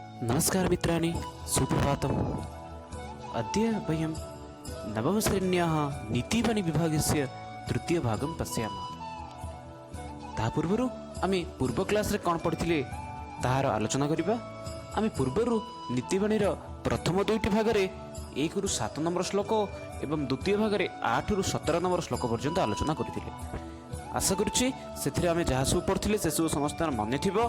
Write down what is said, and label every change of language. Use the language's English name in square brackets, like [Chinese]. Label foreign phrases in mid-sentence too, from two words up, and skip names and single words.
[Sanskrit] नमस्कार मित्राणि, सुप्रभातम्। अद्य वयं नवमश्रेण्याः नीतिवाणीविभागस्य तृतीयभागं पश्यामः। [Odia] ତା ପୂର୍ବରୁ ଆମେ ପୂର୍ବ କ୍ଲାସରେ କଉଣ ପଢ଼ିଥିଲେ ତାହାର ଆଲୋଚନା କରିବା। ଆମେ ପୂର୍ବରୁ ନୀତିବାଣୀର ପ୍ରଥମ ଦୁଇଟି ଭାଗରେ 1 ରୁ 7 ନମ୍ବର ଶ୍ଳୋକ ଏବଂ ଦ୍ୱିତୀୟ ଭାଗରେ 8 ରୁ 17 ନମ୍ବର ଶ୍ଳୋକ ପର୍ଯ୍ୟନ୍ତ ଆଲୋଚନା କରିଥିଲେ। ଆଶା କରୁଛି ସେଥିରେ ଆମେ ଯାହା ସବୁ ପଢ଼ିଥିଲେ ସେ ସବୁ ସମସ୍ତ ମନେ ଥିବ।